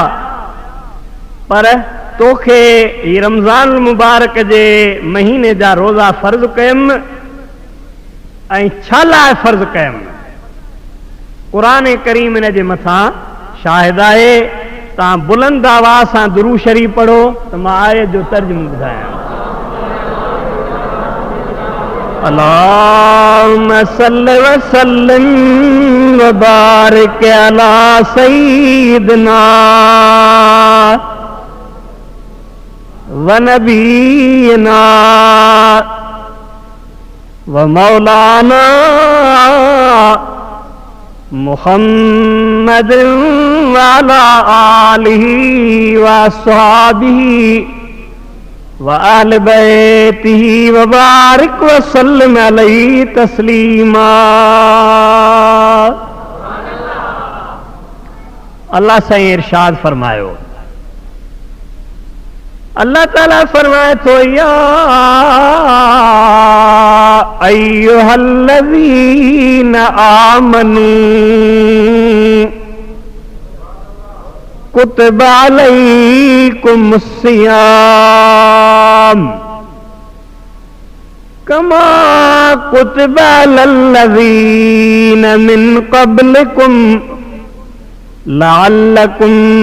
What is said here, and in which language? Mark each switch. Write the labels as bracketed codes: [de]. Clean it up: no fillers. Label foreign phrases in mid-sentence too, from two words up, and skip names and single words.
[sd] पर तोखे ही रमज़ान मुबारक जे महीने जा रोज़ा फ़र्ज़ कयमि। ऐं छा लाइ फ़र्ज़ कयमि? क़ुरान करीम इन जे मथां शाहिद आहे। तव्हां बुलंद आवाज़ सां दुरूद शरीफ़ पढ़ो त मां आयत जो तर्जुमो ॿुधायां। [ar] اللهم صل وسلم وبارك على سيدنا ونبينا ومولانا محمد وعلى آله وأصحابه وأهل بيته وبارك وسلم عليه تسليما. [sd] अल्लाह साईं इरशाद फरमायो, अल्लाह ताला फरमाए थो, [ar] يا أيها الذين آمنوا كتب عليكم الصيام كما كتب على الذين من قبلكم لعلكم